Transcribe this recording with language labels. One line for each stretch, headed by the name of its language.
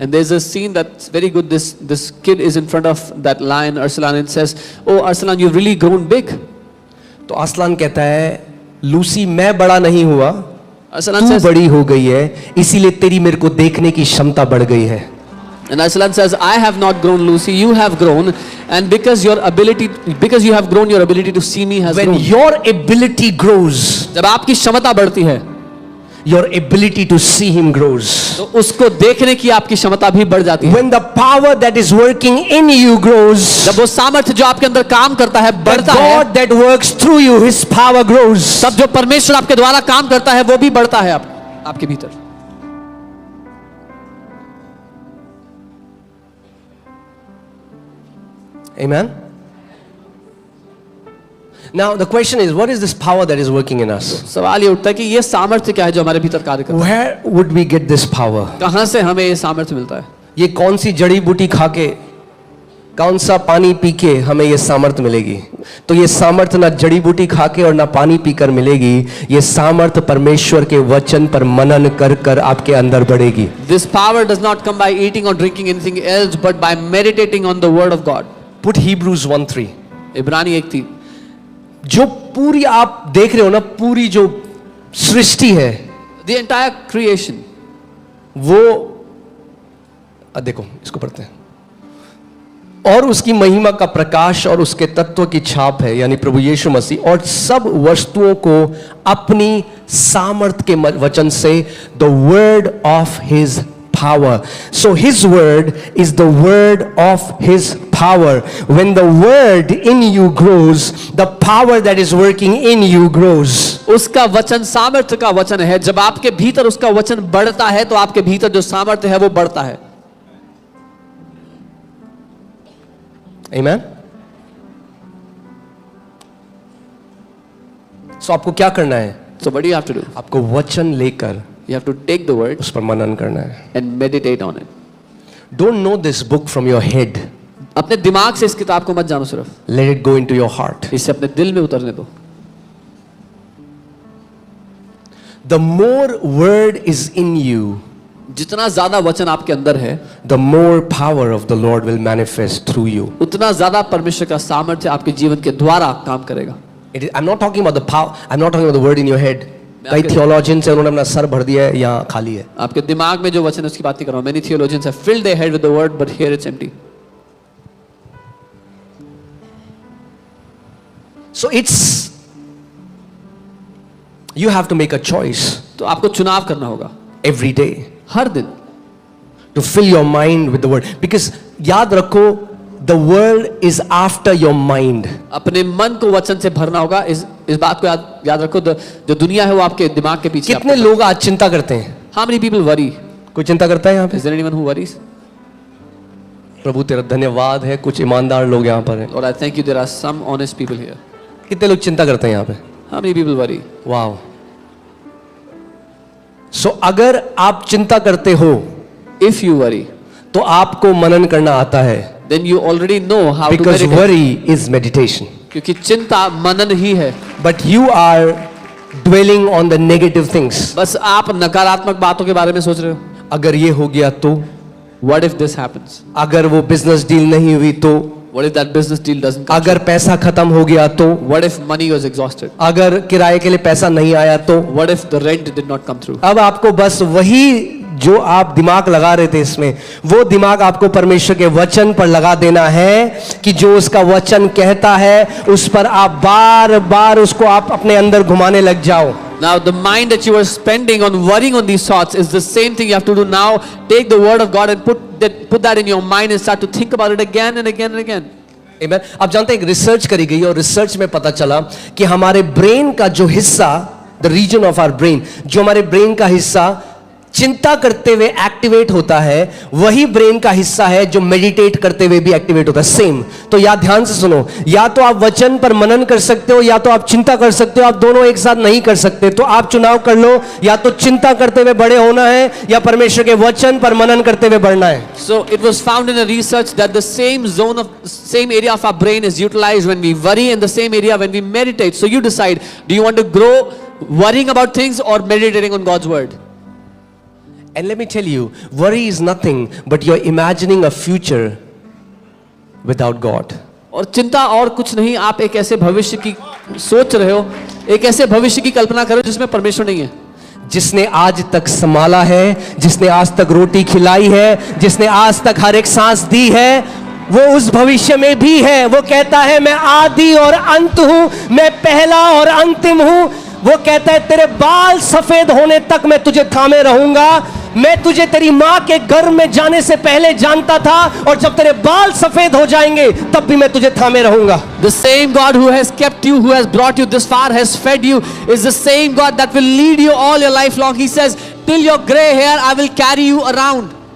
English: And there's a scene that's very good. This kid is in front of that lion, Arslan, and says, "Oh, Arslan, you've really grown big."
Hindi: तो Aslan कहता है, Lucy मैं बड़ा नहीं हुआ,
English: Arslan
Hindi: तू
English: says,
Hindi: बड़ी हो गई है, इसीलिए तेरी मेरे को देखने की क्षमता बढ़ गई है।
English: and Arslan says, "I have not grown, Lucy. You have grown, and because you have grown, your ability to see me has When grown." your ability grows,
Hindi: जब आपकी क्षमता बढ़ती है,
English: your ability to see Him grows.
Hindi: तो उसको देखने की आपकी क्षमता भी बढ़ जाती है।
English: When the power that is working in you grows,
Hindi: जब वो सामर्थ्य जो आपके अंदर काम करता है
English: the
Hindi: बढ़ता है,
English: God that works through you, His power grows.
Hindi: तब जो परमेश्वर आपके द्वारा काम करता है वो भी बढ़ता है आपके भीतर।
English: Amen. Now the question is, what is this power that is working in us?
Hindi: सवाल ये उठता है कि ये सामर्थ्य क्या है जो हमारे भीतर कार्य करता है?
English: Where would we get this power?
Hindi: कहां से हमें ये सामर्थ्य मिलता है? ये कौन सी जड़ी बूटी खा के, कौन सा पानी पी के हमें ये सामर्थ्य मिलेगी? तो ये सामर्थ्य ना जड़ी बूटी खा के और ना पानी पीकर मिलेगी, ये सामर्थ्य परमेश्वर के वचन पर मनन कर कर आपके अंदर बढ़ेगी।
English: This power does not come by eating or drinking anything else, but by meditating on the word of God. Put Hebrews 1:3.
Hindi: इब्रानी 1:3। जो पूरी आप देख रहे हो ना, पूरी जो सृष्टि है,
English: The entire creation,
Hindi: वो देखो इसको पढ़ते हैं, और उसकी महिमा का प्रकाश और उसके तत्व की छाप है, यानी प्रभु यीशु मसीह, और सब वस्तुओं को अपनी सामर्थ के वचन से,
English: The word of his power. So His word is the word of His power. When the word in you grows, the power that is working in you grows.
Hindi: उसका वचन सामर्थ्य का वचन है। जब आपके भीतर उसका वचन बढ़ता है तो आपके भीतर जो सामर्थ्य है वो बढ़ता है।
English: Amen.
Hindi: So आपको क्या करना है?
English: So what do you have to do?
Hindi: आपको वचन लेकर
English: You have to take the word
Hindi: उस पर मनन करना है।
English: and meditate on it. Don't know this book from your head.
Hindi: अपने दिमाग से इस किताब को मत जानो सिर्फ,
English: Let it go into your heart.
Hindi: इसे अपने दिल में उतरने दो।
English: The more word is in you,
Hindi: जितना ज्यादा वचन आपके अंदर है,
English: the more power of the Lord will manifest through you.
Hindi: उतना ज्यादा परमेश्वर का सामर्थ्य आपके जीवन के द्वारा काम करेगा।
English: I'm not talking about the power. I'm not talking about the word in your head.
Hindi: कई theologians हैं, उन्होंने अपना सर भर दिया है, यहाँ खाली है। आपके दिमाग में जो वचन है उसकी बात नहीं कर रहा हूं।
English: Many theologians have filled their head with the word, but here it's empty. So you have to make a choice
Hindi: तो आपको चुनाव करना होगा
English: every day
Hindi: हर दिन,
English: to fill your mind with the word. Because
Hindi: याद रखो,
English: the world is after your mind.
Hindi: अपने मन को वचन से भरना होगा। इस बात को याद रखो, जो दुनिया है वो आपके दिमाग के पीछे। कितने लोग आज चिंता करते हैं?
English: How many people worry?
Hindi: कोई चिंता करता है यहाँ पे?
English: Is there anyone who worries?
Hindi: प्रभु तेरा धन्यवाद है, कुछ ईमानदार लोग यहाँ पर हैं।
English: Lord, I thank you there are some honest people here.
Hindi: कितने लोग चिंता करते हैं यहाँ पे?
English: How many people worry? Wow.
Hindi: सो अगर आप चिंता करते हो,
English: If you worry,
Hindi: तो आपको मनन करना आता है।
English: then you already know how to Because meditate. worry is meditation.
Hindi: क्योंकि चिंता मनन ही है।
English: But you are dwelling on the negative things.
Hindi: बस आप नकारात्मक बातों के बारे में सोच रहे हो। अगर ये हो गया तो,
English: What if this happens?
Hindi: अगर वो बिजनेस डील नहीं हुई तो,
English: What if that business deal doesn't come?
Hindi: अगर पैसा खत्म हो गया तो,
English: What if money was exhausted?
Hindi: अगर किराए के लिए पैसा नहीं आया तो।
English: What if the rent did not come through?
Hindi: अब आपको बस वही जो आप दिमाग लगा रहे थे इसमें, वो दिमाग आपको परमेश्वर के वचन पर लगा देना है कि जो उसका वचन कहता है उस पर आप बार बार उसको आप अपने अंदर घुमाने लग जाओ।
English: Now the mind that you are spending on worrying on these thoughts is the same thing you have to do now. Take the word of God and put that in your mind and start to think about it again and again and again. Amen.
Hindi: आप जानते हैं एक research करी गई और research में पता चला कि हमारे ब्रेन का जो हिस्सा,
English: the region of our brain,
Hindi: जो हमारे ब्रेन का हिस्सा चिंता करते हुए एक्टिवेट होता है, वही ब्रेन का हिस्सा है जो मेडिटेट करते हुए भी एक्टिवेट होता है। सेम। तो या ध्यान से सुनो, या तो आप वचन पर मनन कर सकते हो या तो आप चिंता कर सकते हो। आप दोनों एक साथ नहीं कर सकते। तो आप चुनाव कर लो, या तो चिंता करते हुए बड़े होना है या परमेश्वर के वचन पर मनन करते हुए बढ़ना है।
English: So it was found in a research that the same area of our brain is utilized when we worry and the same area when we meditate. So you decide, do you want to grow worrying about things or meditating on God's word? And let me tell you, worry is nothing but you're imagining a future without God.
Hindi: और चिंता और कुछ नहीं, आप एक ऐसे भविष्य की सोच रहे हो, एक ऐसे भविष्य की कल्पना करो जिसमें परमेश्वर नहीं है। जिसने आज तक संभाला है, जिसने आज तक रोटी खिलाई है, जिसने आज तक हर एक सांस दी है, वो उस भविष्य में भी है। वो कहता है मैं आदि और अंत हूं, मैं पहला और अंतिम हूं। वो कहता है तेरे बाल सफेद होने तक मैं तुझे थामे रहूंगा। मैं तुझे तेरी मां के गर्भ में जाने से पहले जानता था, और जब तेरे बाल सफेद हो जाएंगे तब भी मैं तुझे थामे रहूंगा।
English: The same God who has kept you, who has brought you this far, has fed you, is the same God that will lead you all your life long. He says, till your gray hair I will carry you around.